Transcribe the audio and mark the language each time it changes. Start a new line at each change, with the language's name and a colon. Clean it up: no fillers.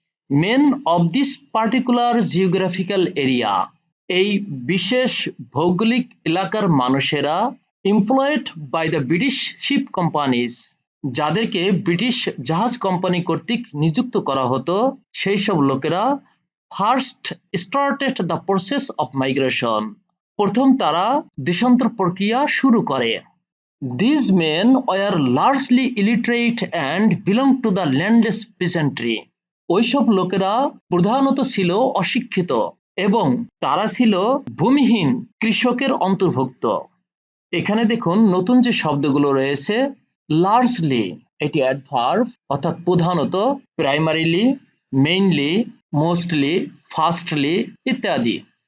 English: men of this particular geographical area,
Bangla: এই বিশেষ ভৌগোলিক এলাকার মানুষেরা
English: employed by the British ship companies,
Bangla: যাদেরকে ব্রিটিশ জাহাজ কোম্পানি কর্তৃক নিযুক্ত করা হতো, সেই সব লোকেরা
English: first started the process of migration,
Bangla: প্রথম তারা দেশান্তর প্রক্রিয়া শুরু করে।
English: These men were largely illiterate and belonged to the landless peasantry.
Bangla: ওইসব লোকেরা প্রধানত ছিল অশিক্ষিত এবং তারা ছিল ভূমিহীন কৃষকের অন্তর্ভুক্ত। এখানে দেখুন, নতুন যে শব্দগুলো রয়েছে, লার্জলি এটি অ্যাডভার্ব অর্থাৎ প্রধানত, প্রাইমারিলি, মেইনলি, মোস্টলি, ফার্স্টলি ইত্যাদি।